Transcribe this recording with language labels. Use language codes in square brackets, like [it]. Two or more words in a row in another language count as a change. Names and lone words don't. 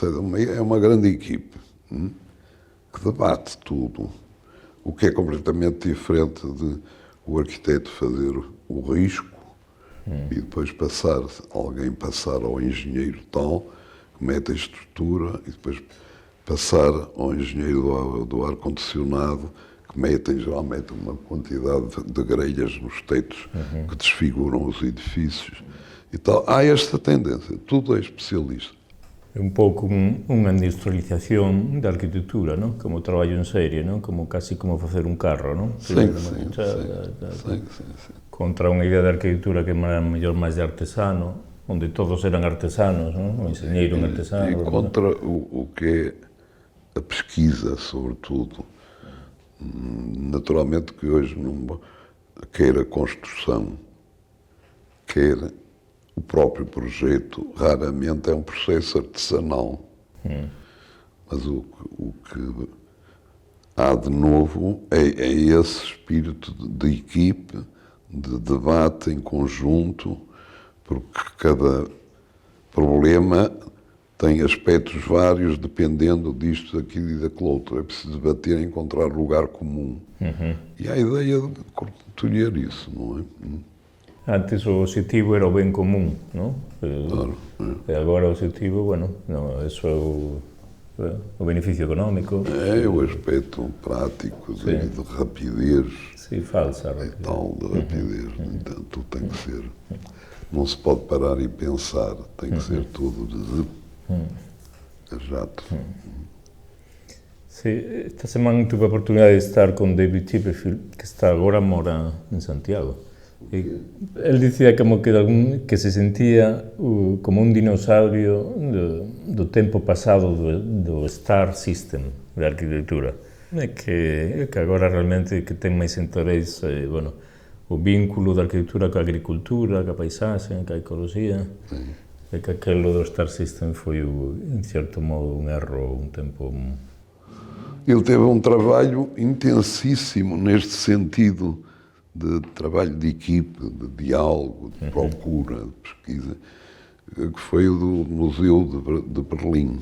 [pt] É uma grande equipe que debate tudo, o que é completamente diferente de o arquiteto fazer o risco e depois alguém passar ao engenheiro tal, que mete a estrutura, e depois passar ao engenheiro do ar-condicionado, que geralmente uma quantidade de grelhas nos tetos que desfiguram os edifícios e tal. Há esta tendência, tudo é especialista. [gl] É un pouco unha industrialización da arquitectura, non? Como traballo en serie, non? Casi como facer un carro, non? [pt] Sim. [gl] Contra unha idea de arquitectura que era mellor máis de artesano, onde todos eran artesanos, non? O enxeñeiro un artesano. [pt] E contra o que é a pesquisa, sobretudo. Naturalmente que hoje quer a construção, quer o próprio projeto, raramente é um processo artesanal. Mas o que há de novo é esse espírito de equipe, de debate em conjunto, porque cada problema tem aspectos vários dependendo disto, daquilo e daquele outro. É preciso debater e encontrar lugar comum. E há a ideia de colher isso, não é? [gl] Antes o objetivo era o ben común, non? [pt] Claro. [gl] E agora o objetivo, bueno, non, eso o benefício económico. [pt] É o aspecto prático de rapidez. Sim, falsa. E tal, de rapidez. Então, tem que ser. Não se pode parar e pensar, tem que ser tudo de jato. [gl] Sí, esta semana tuve a oportunidade de estar con David Chipperfield, que está agora mora en Santiago. E él dicía como que se sentía como un dinosaurio do tempo pasado do Star System de arquitectura. E que agora realmente que ten máis interés, bueno, o vínculo da arquitectura coa agricultura, coa paisaxe, coa ecoloxía. E que aquilo do Star System foi, en certo modo, un erro, un tempo... [pt] Ele teve um trabalho intensíssimo neste sentido de trabalho de equipe, de diálogo, de procura, de pesquisa, que foi o do Museu de Berlim.